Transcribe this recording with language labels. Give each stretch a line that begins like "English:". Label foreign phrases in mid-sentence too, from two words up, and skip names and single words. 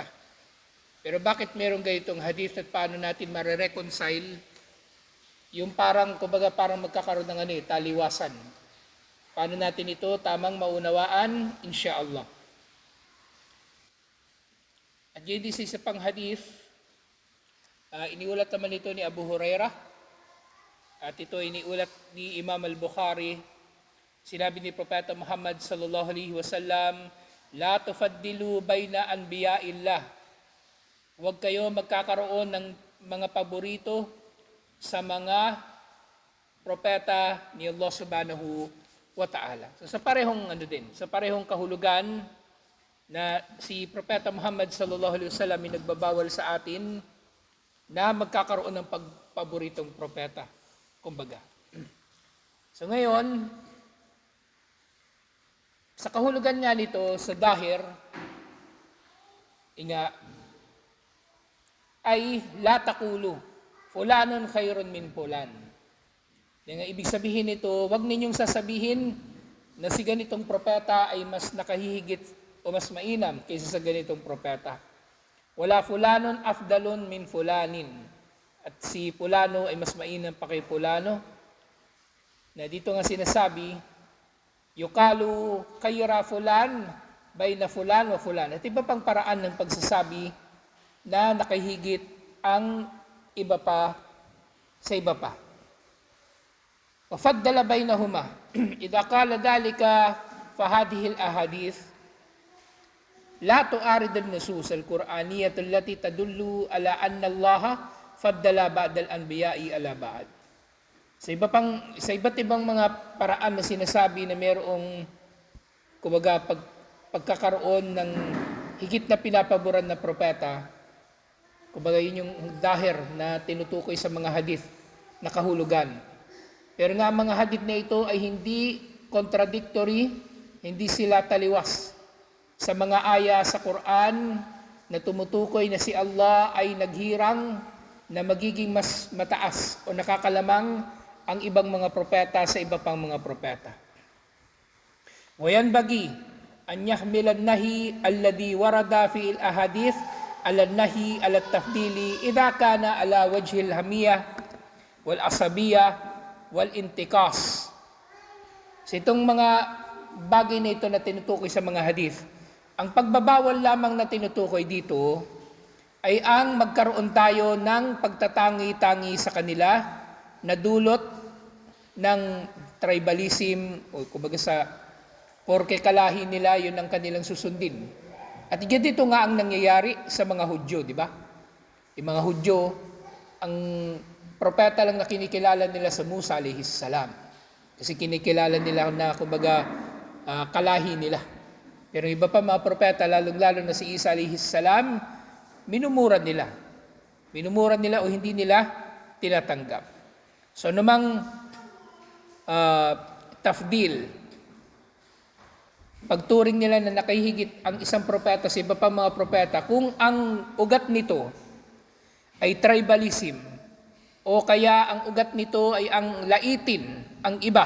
Filipino: Pero bakit mayroong ganitong hadith at paano natin mare-reconcile yung parang magkakaroon ng taliwasan? Paano natin ito tamang maunawaan, insyaAllah. At yun din sa pang hadith, iniulat naman ito ni Abu Hurairah at ito iniulat ni Imam al-Bukhari. Sinabi ni Propeta Muhammad
Arabic: صلى الله عليه وسلم، لا تفضلوا بين أنبياء الله.
Filipino: Huwag kayo magkakaroon ng mga paborito sa mga propeta ni Allah
Arabic: سبحانه وتعالى.
Filipino: So sa parehong sa parehong kahulugan na si Propeta Muhammad
Arabic: صلى الله عليه وسلم
Filipino: ay nagbabawal sa atin na magkakaroon ng pagpaboritong propeta, kumbaga. So ngayon, sa kahulugan nga nito sa dahir, ay
Arabic: لا تقولوا فلان خير من فلان.
Filipino: Yung ibig sabihin nito, wag ninyong sasabihin na si ganitong propeta ay mas nakahihigit o mas mainam kaysa sa ganitong propeta.
Arabic: ولا فلان أفضل من فلان.
Filipino: At si fulano ay mas mainam pa kay fulano. Na dito nga sinasabi,
Arabic: يقال خير فلان بين فلان وفلان.
Filipino: At iba pang paraan ng pagsasabi na nakahigit ang iba pa sa iba pa.
Arabic: وفضل بينهما. إذا قال ذلك فهذه الأحاديث لا تعارض النصوص القرآنية التي تدل على أن الله فضل بعض الأنبياء على بعض.
Filipino: Sa iba't ibang mga paraan na sinasabi na mayroong kumbaga pagkakaroon ng higit na pinapaboran na propeta, kumbaga yun yung dahir na tinutukoy sa mga hadith na kahulugan. Pero nga mga hadith na ito ay hindi contradictory, hindi sila taliwas sa mga aya sa Quran na tumutukoy na si Allah ay naghirang na magiging mas mataas o nakakalamang ang ibang mga propeta sa iba pang mga propeta.
Arabic: وينبغي أن يحمل النهي الذي ورد في الأحاديث على النهي على التفضيل إذا كان على وجه الهمية والعصبية والانتقاص.
Filipino: So itong mga bagay na ito na tinutukoy sa mga hadith, ang pagbabawal lamang na tinutukoy dito ay ang magkaroon tayo ng pagtatangi-tangi sa kanila na dulot ng tribalism o kumbaga sa porke kalahi nila, yun ang kanilang susundin. At dito nga ang nangyayari sa mga Hudyo, di ba? Yung mga Hudyo, ang propeta lang na kinikilala nila sa Musa
Arabic: عليه السلام.
Filipino: Kasi kinikilala nila na kumbaga kalahi nila. Pero iba pa mga propeta, lalong-lalo na si Isa
Arabic: عليه السلام,
Filipino: minumura nila. Minumura nila o hindi nila tinatanggap. So namang tafdil, pagturing nila na nakahigit ang isang propeta sa iba pa mga propeta, kung ang ugat nito ay tribalism o kaya ang ugat nito ay ang laitin ang iba.